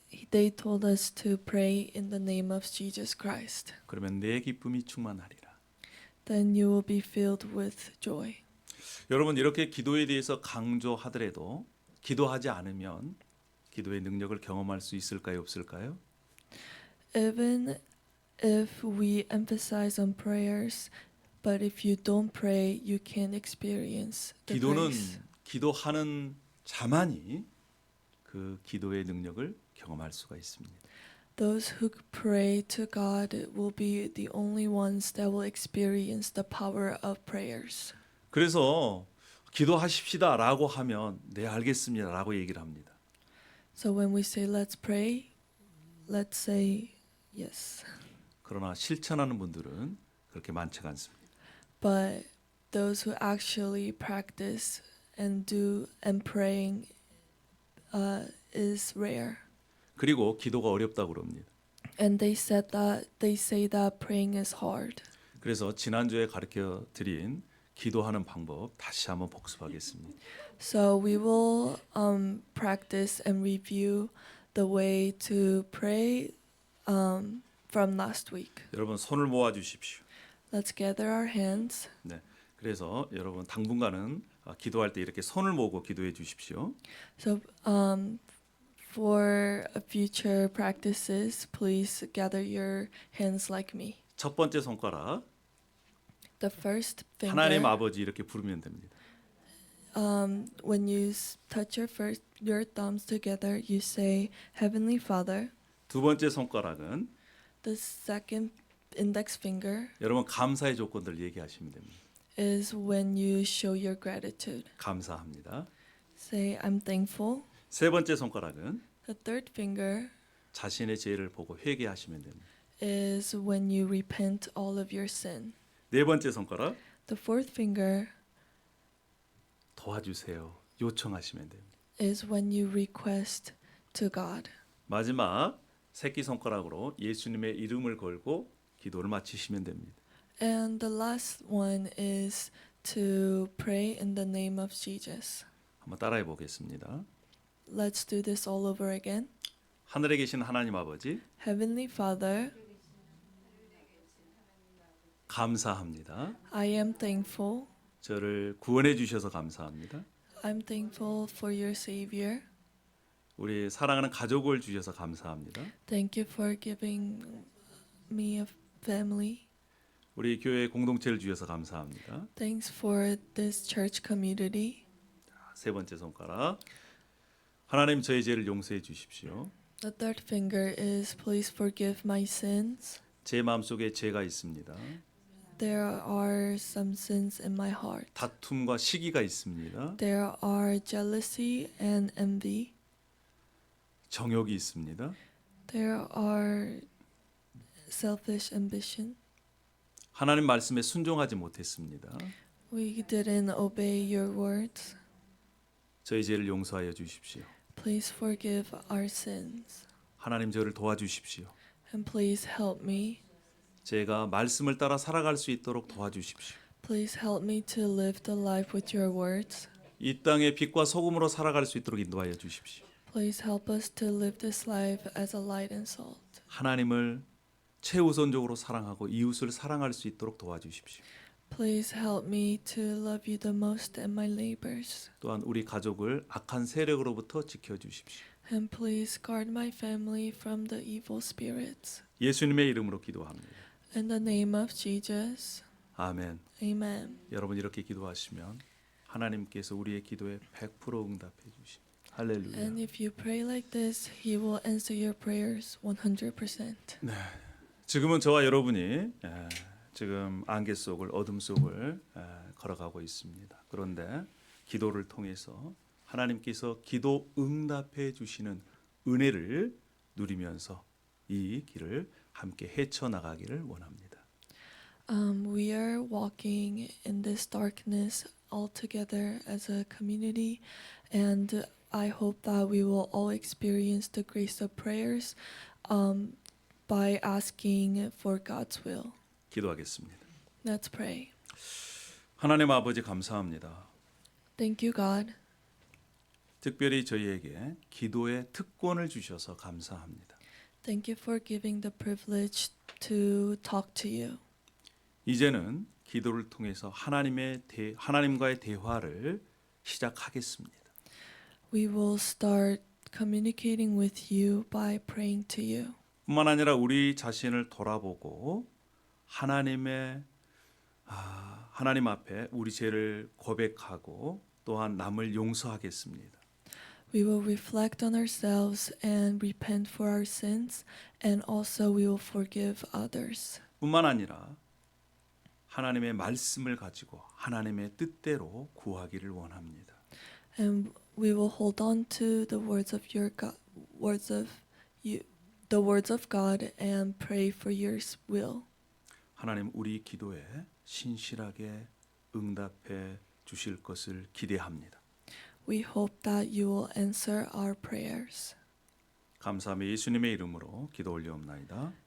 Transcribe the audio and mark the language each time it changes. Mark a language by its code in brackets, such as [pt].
[en] They told us to pray in the name of Jesus Christ. [ko] 그러면 내 기쁨이 충만하리라. [en] Then you will be filled with joy. [ko] 여러분 이렇게 기도에 대해서 강조하더라도 기도하지 않으면 기도의 능력을 경험할 수 있을까요, 없을까요? [en] Even if we emphasize on prayers, but if you don't pray, you can't experience the [ko] 기도는 [en] grace. [ko] 기도하는 자만이 그 기도의 능력을 경험할 수가 있습니다. [en] Those who pray to God will be the only ones that will experience the power of prayers. [ko] 그래서 기도하십시다라고 하면 네 알겠습니다라고 얘기를 합니다. [en] So when we say let's pray, let's say yes. [ko] 그러나 실천하는 분들은 그렇게 많지가 않습니다. [en] But those who actually practice and do and praying is rare. [ko] 그리고 기도가 어렵다고 그럽니다. [en] And they say that praying is hard. [ko] 그래서 지난주에 가르쳐 드린 기도하는 방법 다시 한번 복습하겠습니다. [en] So we will practice and review the way to pray from last week. [ko] 여러분 손을 모아 주십시오. [en] Let's gather our hands. [ko] 네. 그래서 여러분 당분간은 기도할 때 이렇게 손을 모으고 기도해 주십시오. [en] So for future practices, please gather your hands like me. [ko] 첫 번째 손가락 [en] The first [ko] 하나님 [en] finger. [ko] 아버지 이렇게 부르면 됩니다. [en] When you touch your thumbs together, you say Heavenly Father. [ko] 두 번째 손가락은 [en] The second index finger [ko] 여러분 감사의 조건들 얘기하시면 됩니다. [en] is when you show your gratitude. [ko] 감사합니다. [en] Say I'm thankful. [ko] 세 번째 손가락은 [en] The third finger [ko] 자신의 죄를 보고 회개하시면 됩니다. [en] is when you repent all of your sin. [ko] 네 번째 손가락 [en] The fourth finger [ko] 도와주세요. 요청하시면 됩니다. [en] is when you request to God. [ko] 마지막 새끼 손가락으로 예수님의 이름을 걸고 기도를 마치시면 됩니다. [en] And the last one is to pray in the name of Jesus. [ko] 한번 따라해 보겠습니다. [en] Let's do this all over again. [ko] 하늘에 계신 하나님 아버지 [en] Heavenly Father, [ko] 감사합니다. [en] I am thankful. [ko] 저를 구원해 주셔서 감사합니다. [en] I'm thankful for your Savior. [ko] 우리 사랑하는 가족을 주셔서 감사합니다. [en] Thank you for giving me a family. [ko] 우리 교회 공동체를 주셔서 감사합니다. [en] Thanks for this church community. [ko] 세 번째 손가락 하나님 저의 죄를 용서해 주십시오. [en] The third finger is please forgive my sins. [ko] 제 마음속에 죄가 있습니다. [en] There are some sins in my heart. [ko] 다툼과 시기가 있습니다. [en] There are jealousy and envy. [ko] 정욕이 있습니다. [en] There are selfish ambition. [ko] 하나님 말씀에 순종하지 못했습니다. [en] We didn't obey your words. [ko] 저희 죄를 용서하여 주십시오. [en] Please forgive our sins. [ko] 하나님 저를 도와주십시오. [en] And please help me. [ko] 제가 말씀을 따라 살아갈 수 있도록 도와주십시오. [en] Please help me to live the life with your words. [ko] 이 땅에 빛과 소금으로 살아갈 수 있도록 인도하여 주십시오. [en] Please help us to live this life as a light and salt. [ko] 하나님을 최우선적으로 사랑하고 이웃을 사랑할 수 있도록 도와주십시오. [en] Please help me to love you the most and my neighbors. [ko] 또한 우리 가족을 악한 세력으로부터 지켜주십시오. [en] And please guard my family from the evil spirits. [ko] 예수님의 이름으로 기도합니다. [en] In the name of Jesus. [ko] 아멘. [en] Amen. [ko] 여러분 이렇게 기도하시면 하나님께서 우리의 기도에 100% 응답해 주십니다. 할렐루야. [en] And if you pray like this, He will answer your prayers 100%. [ko] 지금은 저와 여러분이 지금 안개 속을 어둠 속을 걸어가고 있습니다. 그런데 기도를 통해서 하나님께서 기도 응답해 주시는 은혜를 누리면서 이 길을 함께 헤쳐 나가기를 원합니다. [en] We are walking in this darkness all together as a community, and I hope that we will all experience the grace of prayers by asking for God's will. [ko] 기도하겠습니다. [en] Let's pray. [ko] 하나님 아버지 감사합니다. [en] Thank you, God. [ko] 특별히 저희에게 기도의 특권을 주셔서 감사합니다. [en] Thank you for giving the privilege to talk to you. [ko] 이제는 기도를 통해서 하나님과의 대화를 시작하겠습니다. [en] We will start communicating with you by praying to you. [ko] 뿐만 아니라 우리 자신을 돌아보고 하나님 앞에 우리 죄를 고백하고 또한 남을 용서하겠습니다. [en] We will reflect on ourselves and repent for our sins, and also we will forgive others. [ko] 뿐만 아니라 하나님의 말씀을 가지고 하나님의 뜻대로 구하기를 원합니다. [en] And we will hold on to the words of your God, the words of God, and pray for your will. [ko] 하나님 우리 기도에 신실하게 응답해 주실 것을 기대합니다. [en] We hope that you will answer our prayers. [ko] 감사하며 예수님의 이름으로 기도 올리옵나이다.